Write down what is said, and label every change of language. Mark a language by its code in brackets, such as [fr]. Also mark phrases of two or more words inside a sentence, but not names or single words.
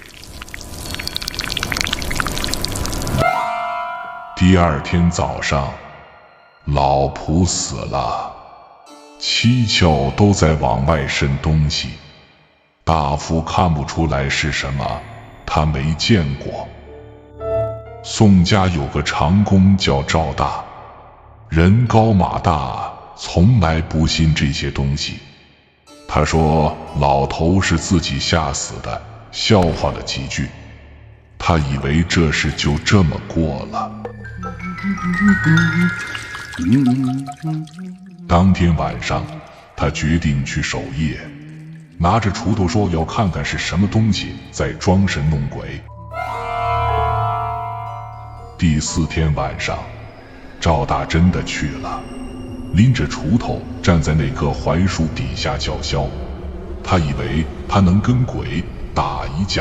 [zh] 第2天早上，老僕死了，7竅都在往外滲東西。大夫看不出來是什麼，他沒見過。宋家有個長工叫趙大，人高馬大，從來不信這些東西。他說老頭是自己嚇死的，笑話了幾句，他以為這事就這麼過了。當天晚上，他決定去守夜，拿着鋤頭說要看看是什麼東西在裝神弄鬼。第4天晚上，趙大真的去了，拎着鋤頭站在那棵槐樹底下叫囂，他以為他能跟鬼打一架。